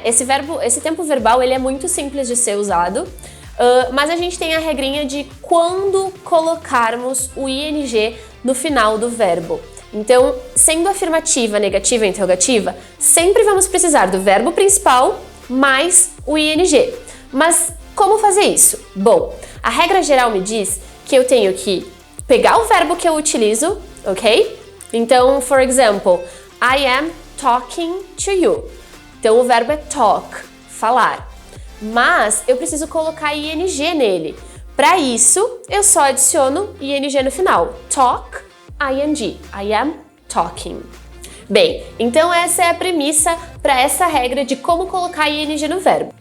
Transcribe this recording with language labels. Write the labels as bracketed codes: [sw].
[pt] Esse tempo verbal, ele é muito simples de ser usado, mas a gente tem a regrinha de quando colocarmos o ing no final do verbo. Então, sendo afirmativa, negativa, interrogativa, sempre vamos precisar do verbo principal mais o ing. Mas como fazer isso? Bom, a regra geral me diz que eu tenho que pegar o verbo que eu utilizo, ok? [en] Então, for example, I am talking to you. [pt] Então, o verbo é talk, falar. Mas eu preciso colocar ing nele. Para isso, eu só adiciono ing no final. [en] Talk, ing. I am talking. [pt] Bem, então essa é a premissa para essa regra de como colocar ing no verbo.